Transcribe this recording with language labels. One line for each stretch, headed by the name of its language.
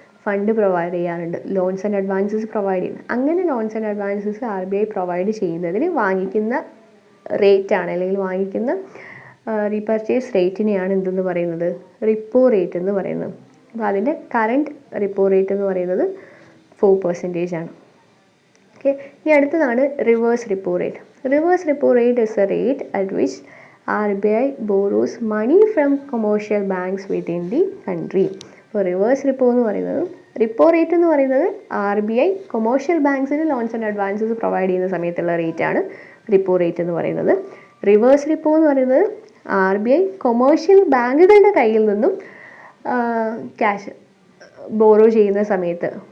Malayalam: Fund provide ചെയ്യാറുണ്ട്, loans and advances provide ചെയ്യുന്നത്. അങ്ങനെ loans and advances RBI provide ചെയ്യുന്നതിന് വാങ്ങിക്കുന്ന റേറ്റാണ് അല്ലെങ്കിൽ വാങ്ങിക്കുന്ന റീപർച്ചേസ് റേറ്റിനെയാണ് എന്തെന്ന് പറയുന്നത്? റിപ്പോ റേറ്റ് എന്ന് പറയുന്നത്. അപ്പോൾ അതിൻ്റെ കറണ്ട് റിപ്പോ റേറ്റ് എന്ന് പറയുന്നത് 4% ആണ്. ഓക്കെ, ഇനി അടുത്തതാണ് reverse repo rate.
English: Reverse repo rate is a rate at which RBI borrows money from commercial banks within the country.
Malayalam: അപ്പോൾ റിവേഴ്സ് റിപ്പോ എന്ന് പറയുന്നത്, റിപ്പോ റേറ്റ് എന്ന് പറയുന്നത് RBI commercial ബാങ്ക്സിന് loans and advances provide ചെയ്യുന്ന സമയത്തുള്ള റേറ്റാണ് റിപ്പോ റേറ്റ് എന്ന് പറയുന്നത്. റിവേഴ്സ് റിപ്പോ എന്ന് പറയുന്നത് RBI കൊമേഴ്ഷ്യൽ ബാങ്കുകളുടെ കയ്യിൽ നിന്നും ക്യാഷ് ബോറോ ചെയ്യുന്ന സമയത്ത്